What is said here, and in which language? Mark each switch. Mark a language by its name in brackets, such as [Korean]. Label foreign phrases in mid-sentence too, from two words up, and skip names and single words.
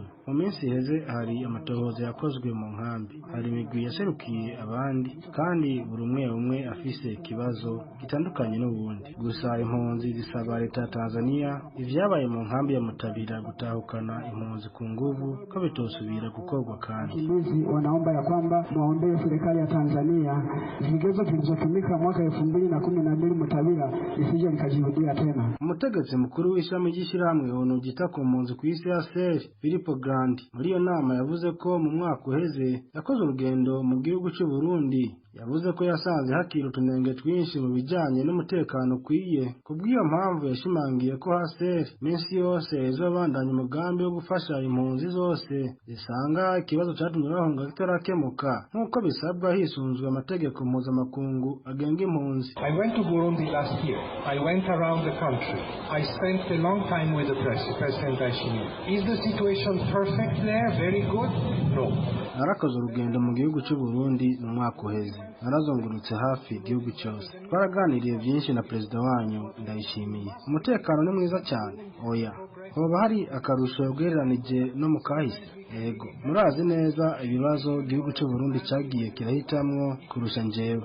[Rundi] Mu minsi iheze hari amatohoza yakozwe mu nkambi, hari imigwi yaserukiye abandi kandi buri umwe afise ikibazo gitandukanye n'ubundi. Gusa impunzi zisaba leta ya Tanzania ivyabaye mu nkambi ya Mutabira gutahukana impunzi ku nguvu ko bitosubira gukorwa. Kandi [Swahili] wakimbizi wanaomba ya kwamba muombee serikali ya Tanzania vigezo vilivyotumika mwaka 2012 Mutabira isije likajirudia tena. [Rundi] Umutegetsi mukuru w'ishami ry'ishyirahamwe ONU ryita ku mpunzi ku isi HCR Filippo Grandi Grandi muri iyo nama yavuze ko mu mwaka uheze yakoze urugendo mu gihugu cy'u Burundi. Yavuze ko yasanze hakiri utunenge twinshi mu bijyanye n'umutekano ukwiye. Kubw'iyo mpamvu yashimangiye ko HCR minsi yose izobandanya umugambi wo gufasha impunzi zose zisanga ikibazo cyatumye bahunga kitarakemuka nk'uko bisabwa hisunzwe amategeko mpuzamakungu agenga impunzi. [English] I went to Burundi last year. I went around the country. I spent a long time with the President Ndayishimiye. Is the situation perfect there? Very good? No. [Rundi] Narakoze urugendo mu gihugu cy'u Burundi mu mwaka uheze. Narazungurutse hafi igihugu cyose. Twaraganiriye byinshi na perezida wanyu Ndayishimiye. Umutekano ni mwiza cyane. Oya. Hoba hari akarusho bwereranije no mu kahise. Yego, murazi neza ibibazo igihugu cy'u Burundi cyagiye kirahitamwo kurusha njyewe.